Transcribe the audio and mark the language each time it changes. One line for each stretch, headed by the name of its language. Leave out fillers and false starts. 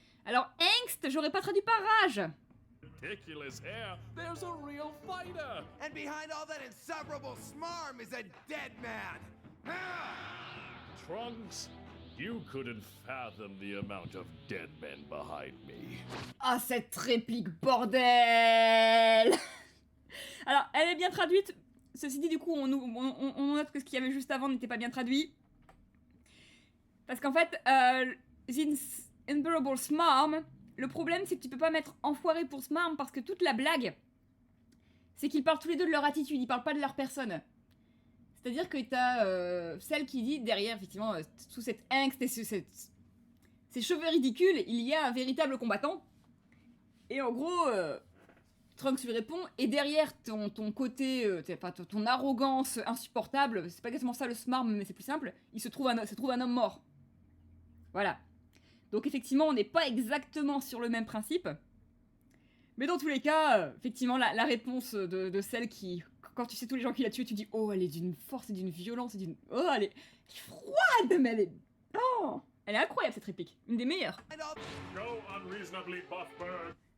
French: Alors, angst, j'aurais pas traduit par rage.
English: ridiculous hair, there's a real fighter. And behind all that insufferable smarm is a dead man. Trunks, you couldn't fathom the amount of dead men behind me.
French: Ah, cette réplique, bordel. Alors, elle est bien traduite. Ceci dit, du coup, on note que ce qu'il y avait juste avant n'était pas bien traduit. Parce qu'en fait,
English: The Unbearable Smarm,
French: le problème, c'est que tu peux pas mettre enfoiré pour Smarm parce que toute la blague c'est qu'ils parlent tous les deux de leur attitude, ils parlent pas de leur personne. C'est-à-dire que t'as celle qui dit derrière, effectivement, sous cette angst et ces cheveux ridicules, il y a un véritable combattant. Et en gros, Trunks lui répond, et derrière ton côté, ton arrogance insupportable, c'est pas exactement ça le smarm, mais c'est plus simple, se trouve un homme mort. Voilà. Donc effectivement, on n'est pas exactement sur le même principe. Mais dans tous les cas, effectivement, la réponse de celle qui... Quand tu sais tous les gens qui l'a tué, tu dis « Oh, elle est d'une force et d'une violence et d'une... Oh, elle est froide, mais elle est... Oh !» Elle est incroyable, cette réplique. Une des meilleures.
English: Go unreasonably buff bird.